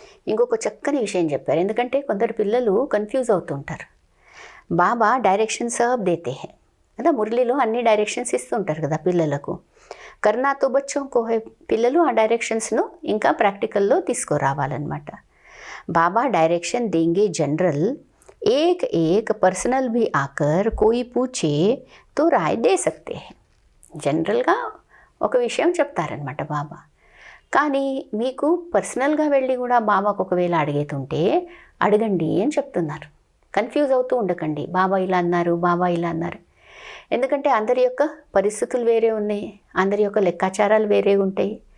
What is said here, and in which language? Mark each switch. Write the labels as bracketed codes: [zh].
[te] ఇంకొక చక్కని విషయం చెప్పారు, ఎందుకంటే కొందరు పిల్లలు కన్ఫ్యూజ్ అవుతుంటారు. బాబా డైరెక్షన్ [hi] సబ్ దేతే హై [te] కదా, మురళిలో అన్ని డైరెక్షన్స్ ఇస్తుంటారు కదా పిల్లలకు. [hi] కర్నాతో బచ్చోంకో హై, [te] పిల్లలు ఆ డైరెక్షన్స్ను ఇంకా ప్రాక్టికల్లో తీసుకురావాలన్నమాట. [hi] బాబా డైరెక్షన్ देंगे जनरल, एक एक पर्सनल भी आकर कोई पूछे तो राय दे सकते हैं. [te] జనరల్గా ఒక విషయం చెప్తారనమాట బాబా, కానీ మీకు పర్సనల్గా వెళ్ళి కూడా బాబాకు ఒకవేళ అడిగేతుంటే అడగండి అని చెప్తున్నారు. కన్ఫ్యూజ్ అవుతూ ఉండకండి, బాబా ఇలా అన్నారు, బాబా ఇలా అన్నారు. ఎందుకంటే అందరి యొక్క పరిస్థితులు వేరే ఉన్నాయి, అందరి యొక్క లెక్కాచారాలు వేరే ఉంటాయి.